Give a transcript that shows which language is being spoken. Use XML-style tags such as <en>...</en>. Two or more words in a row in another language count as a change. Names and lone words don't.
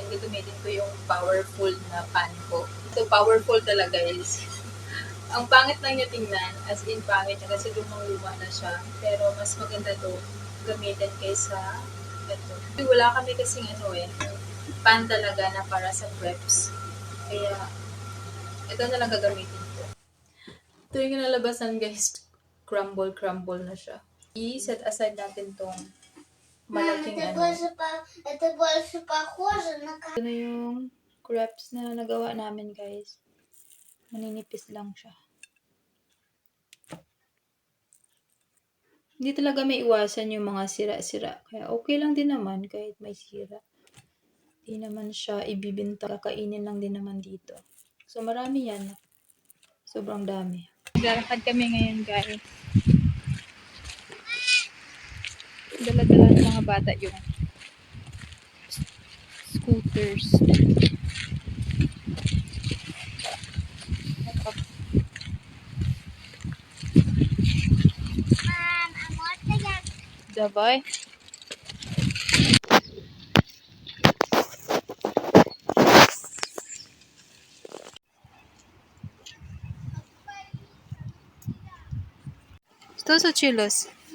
<tl>Gagamitin ko yung powerful na pan ko. So, powerful talaga, guys. Ang pangit lang niya tingnan,</tl> <en>as in</en> <tl>pangit niya kasi lumang-luma na siya. Pero mas maganda to gamitin kaysa ito. Wala kami kasing pan talaga na para sa crepes. Kaya, ito na lang gagamitin ko. Ito yung nalabasan, guys. Crumble na siya.</tl> <en>I-set aside</en> <tl>natin tong malaking</tl> <ru>Это больше похоже на...</ru> <tl>Ito na yung crepes na nagawa namin, guys. Maninipis lang siya. Hindi talaga may iwasan yung mga sira-sira. Kaya okay lang din naman kahit may sira. Hindi naman siya ibibinta. Kakainin lang din naman dito. So marami yan. Sobrang dami. Naglalakad kami ngayon, guys. Dala-dala ng mga bata yung scooters.</tl> <ru>Давай. Что случилось?</ru>